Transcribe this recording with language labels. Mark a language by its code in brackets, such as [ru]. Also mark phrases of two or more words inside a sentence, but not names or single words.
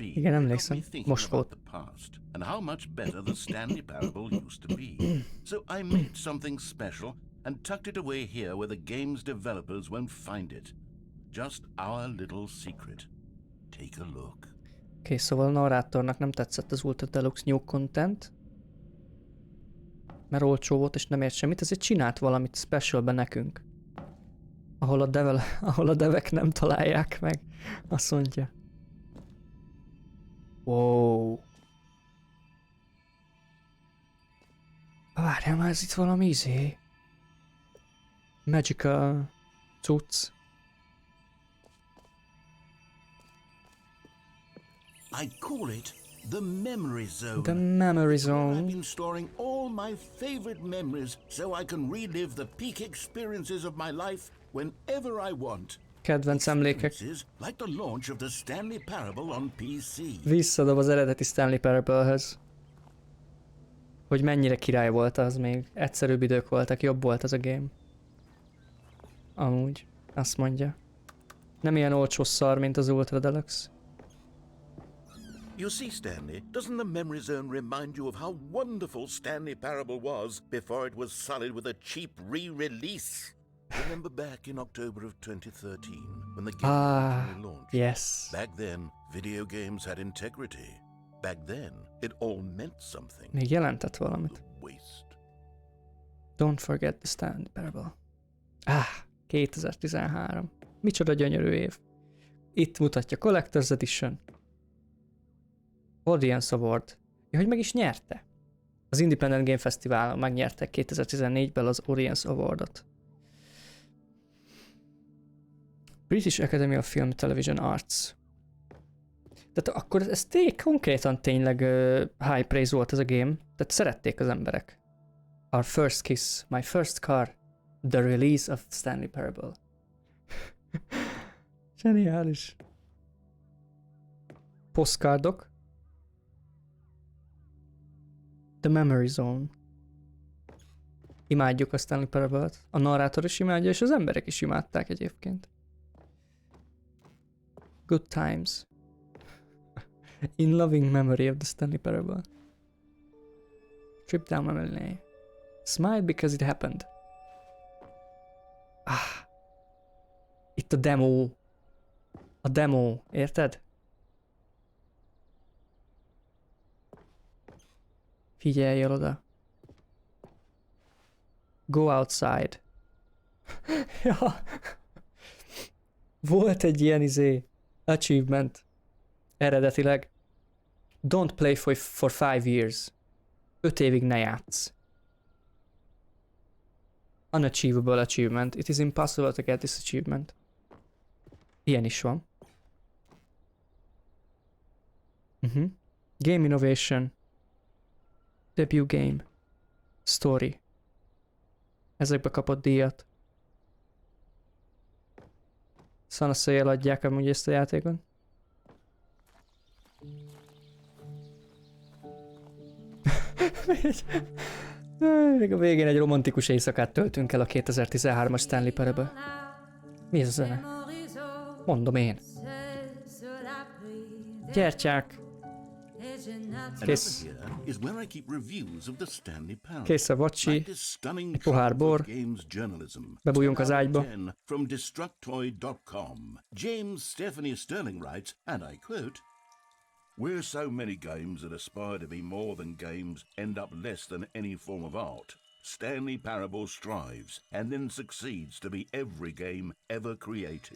[hu] Igen, [en] It got [hu] emlékszem. [en] me thinking [hu] Most [en] about [hu] volt. [en] the past and how much better the Stanley Parable used to be. So I made something special and tucked it away here where the game's developers won't find it. Just our little secret. Take a look. [hu] Oké, szóval a narrátornak nem tetszett az Ultra Deluxe New Content. Mert olcsó volt és nem ért semmit, ezért csinált valamit specialben nekünk. Ahol a devek nem találják meg. Azt mondja. Wow. Várjál már, ez itt valami izé. Magical cucc. [en] I call it the memory zone. The memory I've zone. been storing all my favorite memories so I can relive the peak experiences of my life whenever I want. [hu] Kedvenc emlékek. [en] Experiences like the launch of the Stanley Parable on PC. [hu] Visszadob az eredeti Stanley Parable-höz. Hogy mennyire király volt az még. Egyszerűbb idők voltak, jobb volt az a game. Amúgy. Azt mondja. Nem ilyen olcsó szar, mint az Ultra Deluxe. [en] You see, Stanley, doesn't the memory zone remind you of how wonderful Stanley Parable was before it was sullied with a cheap re-release? Remember back in October of 2013 when the game originally launched? Yes. Back then, video games had integrity. Back then, it all meant something. [hu] Még jelentett valamit. [en] Waste. Don't forget the Stanley Parable. 2013. [hu] Micsoda gyönyörű év. Itt mutatja Collector's Edition. Audience Award. Ja, hogy meg is nyerte. Az Independent Game Festivalon megnyerte 2014-ben az Audience Awardot. British Academy of Film Television Arts. Tehát akkor ez konkrétan tényleg [en] high praise [hu] volt ez a game. Tehát szerették az emberek. [en] Our first kiss, my first car, the release of Stanley Parable. [hu] Zseniális. Postcardok. The Memory Zone. Imádjuk a Stanley Parable-t. A narrátor is imádja, és az emberek is imádták egyébként. [en] Good times. In loving memory of the Stanley Parable. Trip down memory lane. Smile because it happened. [hu] Itt a demo. A demo, érted? Figyelj el oda. [en] Go outside. [hu] Ja. Volt egy ilyen achievement. Eredetileg. [en] Don't play for 5 years. [hu] 5 évig ne játsz. [en] Unachievable achievement. It is impossible to get this achievement. [hu] Ilyen is van. [en] Game Innovation. Debut Game. Story. [hu] Ezekbe kapott díjat. Szanaszéjjel adják amúgy ezt a játékot. Még a végén egy romantikus éjszakát töltünk el a 2013-as Stanley Parable. Mi ez a zene? Mondom én. Gyertyák. Kész. [en] Here is where I keep reviews of the Stanley Parable. [hu] Kész a vacsi. [en] Like this stunning [hu] Egy pohár [en] triumph of [hu] bor. [en] games journalism. [hu] Bebújjunk 10 az [en] out of [hu] ágyba. [en] 10 from Destructoid.com. James Stephanie Sterling writes, and I quote, "Where so many games that aspire to be more than games end up less than any form of art, Stanley Parable strives and then succeeds to be every game ever created."